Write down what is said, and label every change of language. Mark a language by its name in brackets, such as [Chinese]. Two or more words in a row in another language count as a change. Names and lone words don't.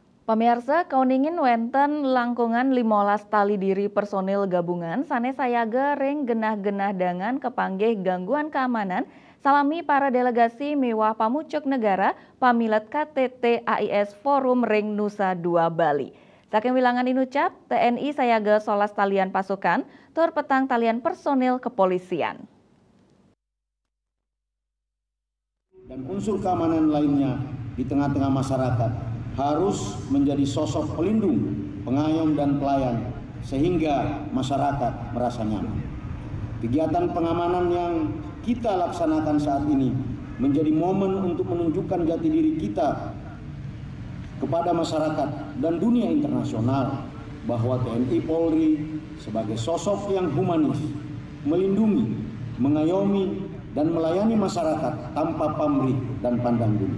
[Balinese] Pamirsa, kauningin wenten langkungan 15 tali diri personil gabungan sanes sayaga ring genah-genah dangan kepanggih gangguan keamanan salami para delegasi mewah pamucuk negara pamilet KTT AIS Forum Ring Nusa Dua Bali. Saking wilangan inucap, TNI sayaga 11 talian pasukan, tur petang talian personil kepolisian. [Indonesian] Dan unsur keamanan lainnya di tengah-tengah masyarakat harus menjadi sosok pelindung, pengayom dan pelayan sehingga masyarakat merasa nyaman. Kegiatan pengamanan yang kita laksanakan saat ini menjadi momen untuk menunjukkan jati diri kita kepada masyarakat dan dunia internasional bahwa TNI Polri sebagai sosok yang humanis, melindungi, mengayomi dan melayani masyarakat tanpa pamrih dan pandang bulu.